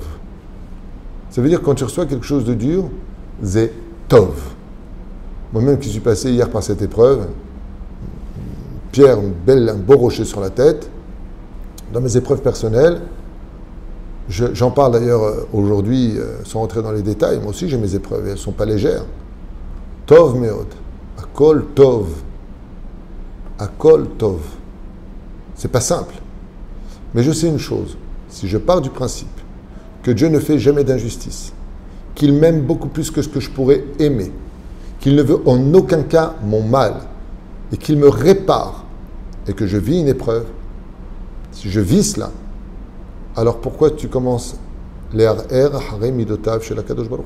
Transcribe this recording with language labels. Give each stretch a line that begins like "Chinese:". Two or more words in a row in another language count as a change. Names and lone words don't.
French: Ça veut dire que quand tu reçois quelque chose de dur, c'est Tov. Moi-même qui suis passé hier par cette épreuve, Pierre, un beau rocher sur la tête, dans mes épreuves personnelles, j'en parle d'ailleurs aujourd'hui sans rentrer dans les détails, moi aussi j'ai mes épreuves et elles ne sont pas légères.
Hebrew: טוב מאוד, הכל טוב, הכל טוב.
French: C'est pas simple. Mais je sais une chose, si je pars du principe que Dieu ne fait jamais d'injustice, qu'il m'aime beaucoup plus que ce que je pourrais aimer, qu'il ne veut en aucun cas mon mal, et qu'il me répare, et que je vis une épreuve, si je vis cela, alors pourquoi tu commences les
Hebrew: הרי מידותיו
French: chez la
Hebrew: קדוש ברוך הוא?